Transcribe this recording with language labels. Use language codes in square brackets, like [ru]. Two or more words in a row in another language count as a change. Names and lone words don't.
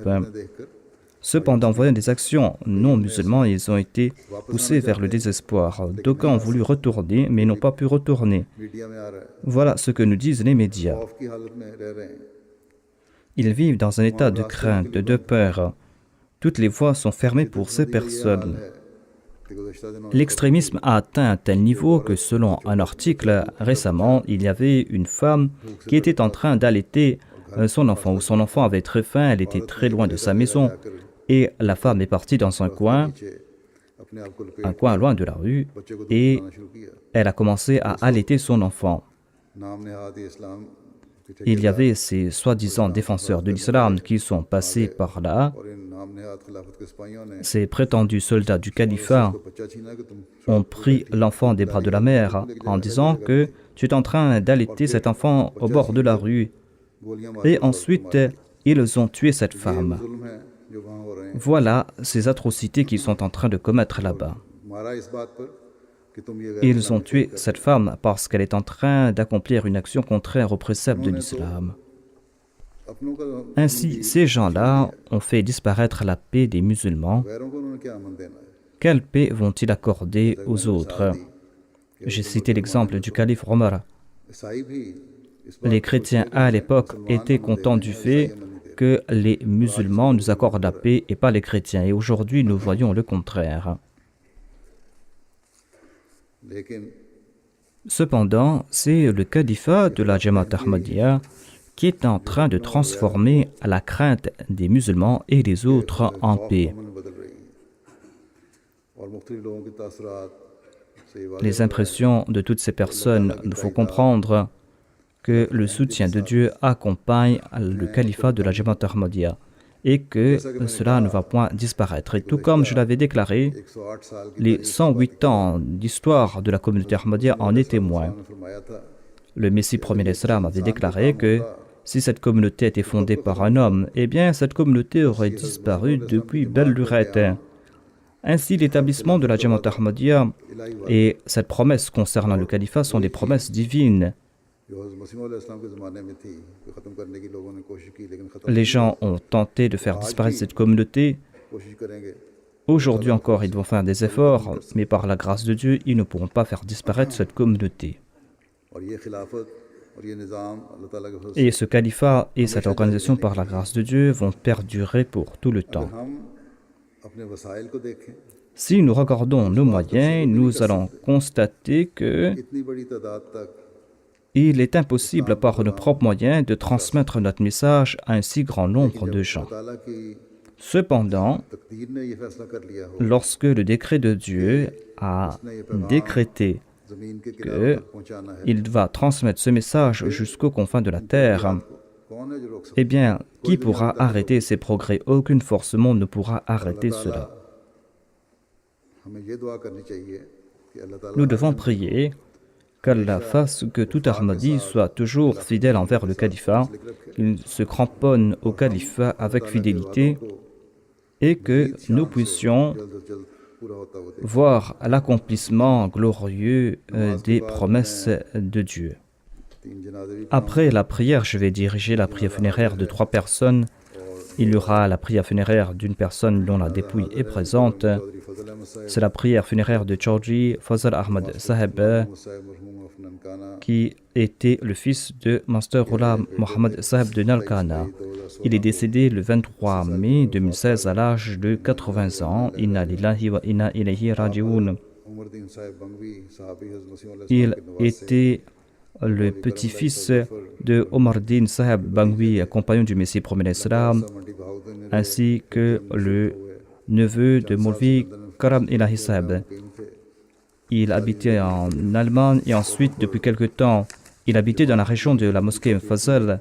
[ur] دیکھ کر [fr] Cependant, voyant des actions non musulmans, ils ont été poussés vers le désespoir. D'aucuns ont voulu retourner, mais n'ont pas pu retourner. [ur] میڈیا میں آ رہا ہے [fr] Voilà ce que nous disent les médias. [ur] خوف کی حالت میں رہ رہے ہیں [fr] Ils vivent dans un état de crainte, de peur. Toutes les voies sont fermées pour ces personnes. [ur] کہ گزشتہ دنوں [fr] L'extrémisme a atteint un tel niveau que selon un article récemment, il y avait une femme qui était en train d'allaiter son enfant, ou son enfant avait très faim, elle était très loin de sa maison, et la femme est partie dans un coin [ur] اپنے آپ کو لپیٹ [fr] loin de la rue, [ur] بچے کو دودھ [fr] et [ur] پلانا شروع کیا [fr] elle a commencé à allaiter son enfant. [ur] نام نہاد اسلام کے [fr] Il y avait ces soi-disant défenseurs de l'islam qui sont passés par là, [ur] اور ان نام نہاد خلافت کے سپاہیوں نے [fr] ces prétendus soldats du califat [ur] تو بچہ چھینا کہ تم [fr] ont pris l'enfant des bras de la mère en disant que tu es en train d'allaiter cet enfant au bord de la rue. [ur] گولیاں مار [fr] Et ensuite, ils ont tué cette femme. [ur] ظلم ہے جو وہاں ہو رہے ہیں [fr] Voilà ces atrocités qu'ils sont en train de commettre là-bas. [ur] مارا اس بات پر کہ تم یہ [fr] Ils ont tué cette femme parce qu'elle est en train d'accomplir une action contraire aux préceptes de l'islam. [ur] اپنوں کا [fr] Ainsi, ces gens-là ont fait disparaître la paix des musulmans. [ur] غیروں کو انہوں نے کیا امن دینا ہے [fr] Quelle paix vont-ils accorder aux autres? J'ai cité l'exemple du calife Omar. [ur] عیسائی بھی اس بات [fr] Les chrétiens à l'époque étaient contents du fait que les musulmans nous accordent la paix et pas les chrétiens. Et aujourd'hui, nous voyons le contraire. [ur] لیکن [fr] Cependant, c'est le califat de la Jamaat Ahmadiyya qui est en train de transformer la crainte des musulmans et des autres en paix. [ur] امن بدل رہی ہے اور مختلف لوگوں کے تاثرات سے یہ واق [fr] Les impressions de toutes ces personnes nous font comprendre que le soutien de Dieu accompagne le califat de la Jamaat Ahmadiyya et que cela ne va point disparaître. Et tout comme je l'avais déclaré, [ur] 108 سال کی [fr] les 108 ans d'histoire de la communauté Ahmadiyya en est témoin. [ur] نے فرمایا تھا [fr] Le Messie premier d'Islam avait déclaré que si cette communauté était fondée par un homme, eh bien cette communauté aurait disparu depuis belle lurette. Ainsi, l'établissement de la Jamaat Ahmadiyya et cette promesse concernant le califat sont des promesses divines. [ur] جو حضرت مسیح مولا اسلام کے زمانے میں تھی کہ ختم کرنے کی لوگوں نے کوشش کی لیکن ختم [fr] Les gens ont tenté de faire disparaître cette communauté. [ur] کوشش کریں گے [fr] Aujourd'hui encore, ils vont faire des efforts, mais par la grâce de Dieu, ils ne pourront pas faire disparaître cette communauté. [ur] اور یہ خلافت اور یہ نظام اللہ تعالیٰ کے فضل [fr] Et ce califat et cette organisation, par la grâce de Dieu, vont perdurer pour tout le [ur] سے [fr] temps. [ur] ہم اپنے وسائل کو دیکھیں [fr] Si nous regardons nos moyens, nous allons constater que [ur] اتنی بڑی تعداد تک [fr] il est impossible par nos propres moyens de transmettre notre message à un si grand nombre de gens. [ur] تعالیٰ کی [fr] Cependant, [ur] تقدیر نے یہ فیصلہ کر لیا ہو [fr] lorsque le décret de Dieu a décrété [ur] زمین کے [fr] que [ur] کناروں تک پہنچانا ہے [fr] il va transmettre ce message jusqu'aux confins de la terre, [ur] کون ہے جو روک سکتا [fr] eh bien, qui pourra arrêter ces progrès? Aucune force au monde ne pourra arrêter cela. [ur] ہے ہمیں یہ دعا کرنی چاہیے کہ اللہ تعالیٰ [fr] Nous devons prier qu'Allah fasse que tout Ahmadi soit toujours fidèle envers le califat, qu'il se cramponne au califat avec fidélité et que nous puissions [ur] جلد سے جلد پورا ہوتا ہوا [fr] voir l'accomplissement glorieux des promesses de Dieu. [ur] تین جنازے بھی [fr] Après la prière, je vais diriger la prière funéraire de 3 personnes il y aura la prière funéraire d'une personne dont la dépouille est présente. C'est la prière funéraire de Chaudhry Fazl Ahmad Saheb, qui était le fils de Master Ghulam Mohammad Saheb de Nalkana. Il est décédé le 23 mai 2016 à l'âge de 80 ans. [ar] إنا لله وإنا إليه راجعون. [fr] Il était le petit-fils de Omar Din Saheb Bangwi, compagnon du Messie premier l'Islam, ainsi que le neveu de Moulvi Karam Ilahi Saheb. Il habitait en Allemagne et ensuite, depuis quelque temps, il habitait dans la région de la mosquée Fazl.